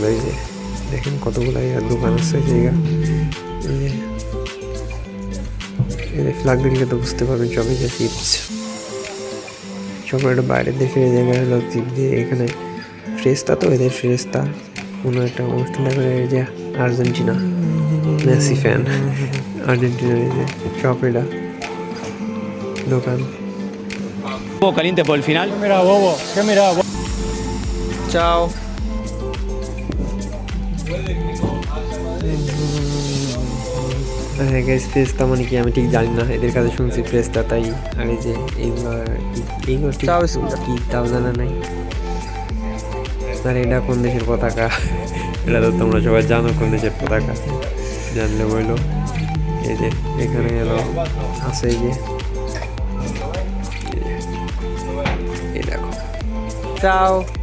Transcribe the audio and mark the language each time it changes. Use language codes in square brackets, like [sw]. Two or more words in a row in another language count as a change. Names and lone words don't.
[bn] এই যে দেখেন কতগুলো দোকান আছে জায়গা, এই যে ফ্ল্যাগ দেখলে তো বুঝতে পারবেন সবই যে চিপস চকলেট বাইরের দেশের এই জায়গায় হলো চিপ দিয়ে। এখানে ফ্রেস্তা, তো এদের ফ্রেস্তা কোনো একটা অনুষ্ঠান করে, এই যে আর্জেন্টিনা মেসি ফ্যান, আর্জেন্টিনার এই যে শপ, এটা দোকান। [es] caliente por el final. [it] Ciao. [bn] হ্যাঁ গাইস, ফ্রেস্তা মানে কি আমি ঠিক জানি না, এদের কাছে শুনছি ফ্রেস্তা, তাই। আর এই যে এইগুলো ঠিক কি তাও জানা নাই। আর এটা কোন দেশের পতাকা, এটা তো তোমরা সবাই জানো কোন দেশের পতাকা, জানলে বললো। এই যে এখানে এলো আছে, এই যে এই দেখো। [it] Ciao.